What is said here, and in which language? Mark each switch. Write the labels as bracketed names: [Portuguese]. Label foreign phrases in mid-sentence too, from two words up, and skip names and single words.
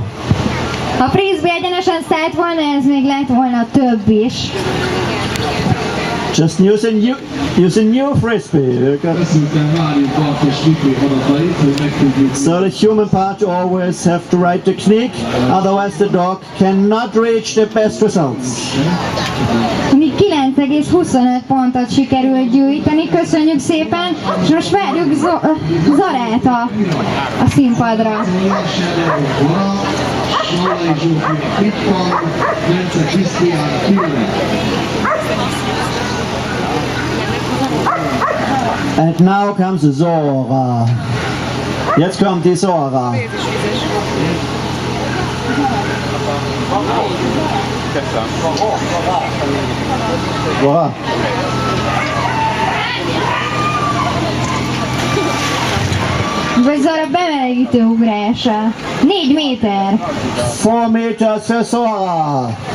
[Hungarian] Ha frisbee egyenesen szállt volna, ez még lett volna több is. [English] Just use a new frisbee. So the human part always have the right technique, otherwise the dog cannot reach the best results. [Hungarian] Mi 9,25 pontot sikerült gyűjteni, köszönjük szépen, és most várjuk Zarát a színpadra. [English] And now comes Zora. [German] Jetzt kommt die Zora. Zora. [Hungarian] Vagy Zora bemelegítő ugrása. 4 méter. [English] 4 meters for Zora.